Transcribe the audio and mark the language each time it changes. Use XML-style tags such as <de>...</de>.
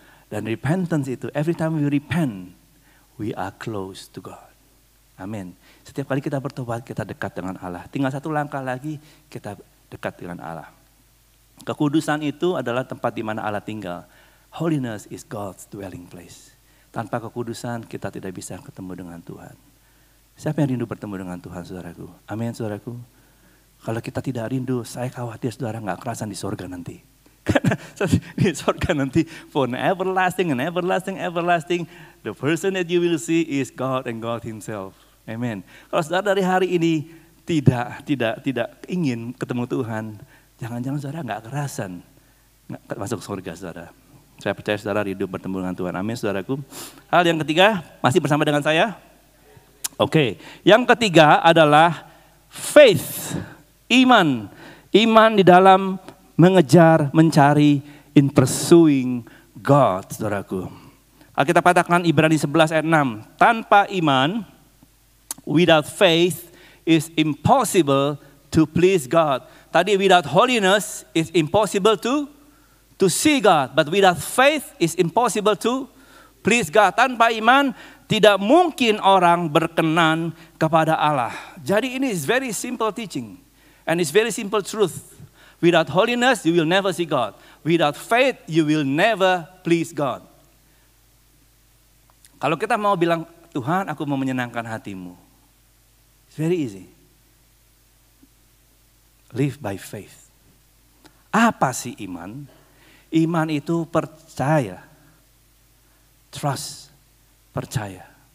<en>Dan repentance itu, every time we repent, we are close to God.</en> <id>Amin. Setiap kali kita bertobat, kita dekat dengan Allah. Tinggal satu langkah lagi, kita dekat dengan Allah. Kekudusan itu adalah tempat di mana Allah tinggal.</id> <en>Holiness is God's dwelling place.</en> <id>Tanpa kekudusan, kita tidak bisa ketemu dengan Tuhan. Siapa yang rindu bertemu dengan Tuhan, saudaraku? Amin, saudaraku. Kalau kita tidak rindu, saya khawatir saudara nggak kerasan di sorga nanti. Karena di surga nanti</id> <en>for everlasting and everlasting, everlasting, the person that you will see is God and God Himself. Amen.</en> <id>Kalau saudara dari hari ini tidak ingin ketemu Tuhan, jangan-jangan saudara nggak kerasan masuk surga saudara. Saya percaya saudara hidup bertemu dengan Tuhan. Amin saudaraku. Hal yang ketiga, masih bersama dengan saya? Oke. Yang ketiga adalah faith, iman. Iman di dalam mengejar, mencari,</id> <en>in pursuing God,</en> <id>saudaraku. Alkitab katakan Ibrani 11 ayat 6. Tanpa iman,</id> <en>without faith, is impossible to please God. Tadi without holiness, is impossible to see God. But without faith, is impossible to please God.</en> <id>Tanpa iman, tidak mungkin orang berkenan kepada Allah. Jadi ini</id> <en>is very simple teaching. And it's very simple truth. Without holiness, you will never see God. Without faith, you will never please God.</en> <id>Kalau kita mau bilang, Tuhan aku mau menyenangkan hatimu.</id> <en>It's very easy. Live by faith.</en> <id>Apa sih iman? Iman itu percaya. Trust. Percaya.</id>